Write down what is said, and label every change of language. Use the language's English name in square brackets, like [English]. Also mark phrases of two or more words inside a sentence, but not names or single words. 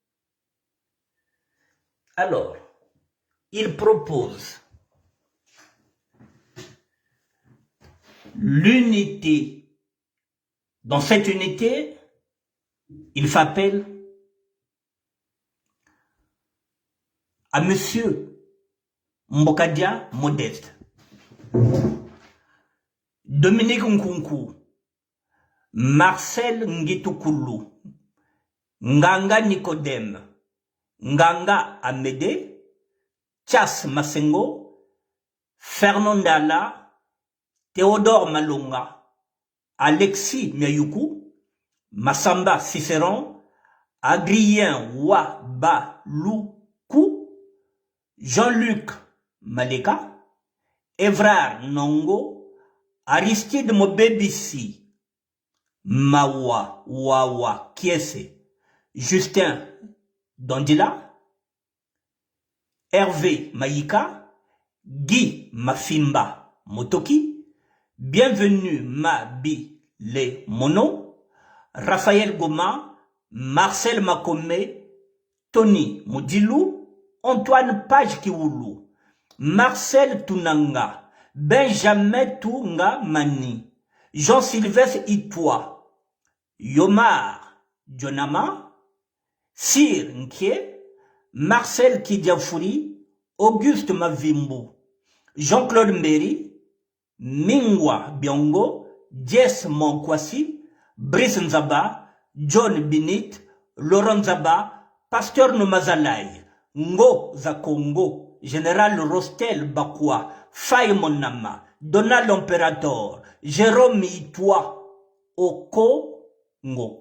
[French] Alors, il propose l'unité. Dans cette unité, il fait appel à monsieur Mbokadia Modeste, Dominique Nkunku, Marcel Ngitoukulu, Nganga Nicodème, Nganga Amédée, Thias Masengo, Fernand Dala, Théodore Malonga, Alexis Miayuku, Massamba Cicéron, Adrien Wabaloukou, Jean-Luc Maleka, Evrard Nongo, Aristide Mobebisi, Mawa Wawa Kiese, Justin Dandila, Hervé Maïka, Guy Mafimba Motoki, Bienvenue Mabi Le Mono, Raphaël Goma, Marcel Makome, Tony Modilou, Antoine Page Kiwulu, Marcel Tunanga, Benjamin Tunga Mani, Jean-Sylvestre Itoua, Yomar Djonama, Sir Nkie, Marcel Kidiafouri, Auguste Mavimbu, Jean-Claude Mberi, Mingwa Biongo, Jess Monkwasi, Brice Nzaba, John Binit, Laurent Nzaba, Pasteur Nomazalai, Ngo Zakongo, Général Rostel Bakwa, Faye Monama, Donald Imperator, Jérôme Itoua, Okongo.